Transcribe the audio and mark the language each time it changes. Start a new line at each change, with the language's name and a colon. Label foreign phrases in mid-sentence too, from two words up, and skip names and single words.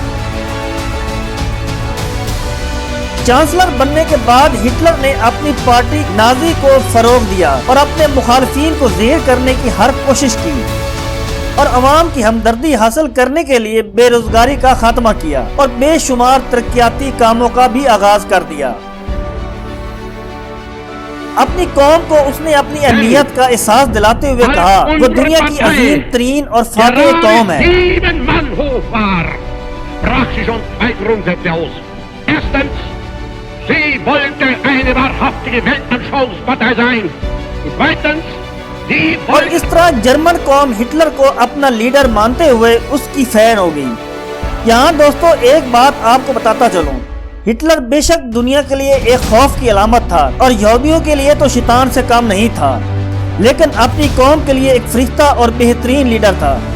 Urdu: چانسلر بننے کے بعد ہٹلر نے اپنی پارٹی نازی کو فروغ دیا اور اپنے مخالفین کو زیر کرنے کی ہر کوشش کی اور عوام کی ہمدردی حاصل کرنے کے لیے بے روزگاری کا خاتمہ کیا اور بے شمار ترقیاتی کاموں کا بھی آغاز کر دیا۔ اپنی قوم کو اس نے اپنی اہمیت کا احساس دلاتے ہوئے کہا وہ دنیا کی عظیم ترین اور فاتح قوم ہے۔
German: Sie wollte eine wahrhaftige Weltanschauungspartei sein. Und zweitens,
Urdu: اور اس طرح جرمن قوم ہٹلر کو اپنا لیڈر مانتے ہوئے اس کی فین ہو گئی۔ یہاں دوستو ایک بات آپ کو بتاتا چلوں، ہٹلر بے شک دنیا کے لیے ایک خوف کی علامت تھا اور یہودیوں کے لیے تو شیطان سے کم نہیں تھا، لیکن اپنی قوم کے لیے ایک فرشتہ اور بہترین لیڈر تھا۔